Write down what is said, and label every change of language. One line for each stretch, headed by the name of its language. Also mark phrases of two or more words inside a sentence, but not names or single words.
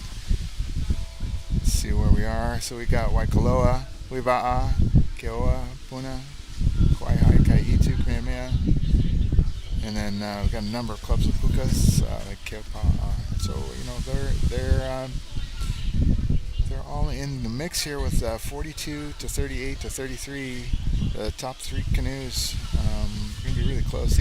English: Let's see where we are. So we got Waikoloa, Hui Waʻa, Keōua, Puna, Kawaihae, ʻEhitu, Kamehameha, And then we've got a number of clubs with pukas, like Keaukaha. So they're all in the mix here with 42 to 38 to 33. The top 3 canoes going to be really close.